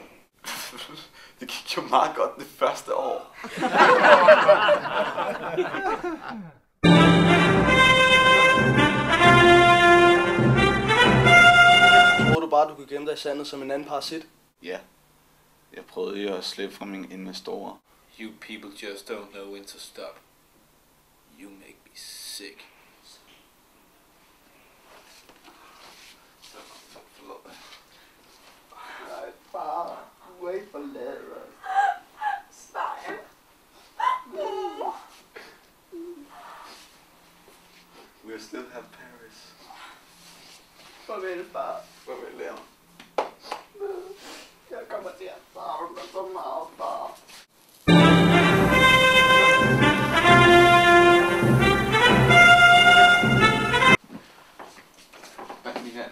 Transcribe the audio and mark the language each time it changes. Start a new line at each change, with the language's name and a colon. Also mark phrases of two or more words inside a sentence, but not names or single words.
Danish: Det gik jo meget godt det første år. Tror du bare, du kunne gemme dig i sandet som en anden parasit? Ja. Jeg prøvede jo at slippe fra mine investorer.
English: You people just don't know when to stop. You make me sick.
Danish: Nej, far. Du er ikke forladet os. Stein.
English: We'll still have Paris.
Danish: Farvel, far. Farvel, Leon. Jeg kommer til at savne dig så meget, far. Hvad, Michael?